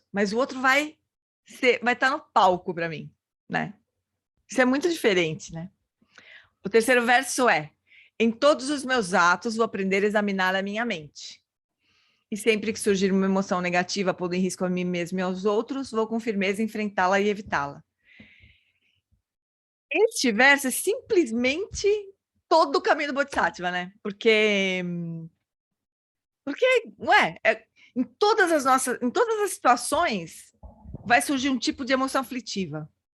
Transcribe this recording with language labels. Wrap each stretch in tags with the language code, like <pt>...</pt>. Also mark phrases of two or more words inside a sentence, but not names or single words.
<pt>Mas o outro vai estar no palco para mim, né? Isso é muito diferente, né? O terceiro verso é: em todos os meus atos vou aprender a examinar a minha mente. E sempre que surgir uma emoção negativa, pondo em risco a mim mesmo e aos outros, vou com firmeza enfrentá-la e evitá-la. Este verso é simplesmente todo o caminho do Bodhisattva, né? Porque em todas as situações vai surgir um tipo de emoção aflitiva.</pt>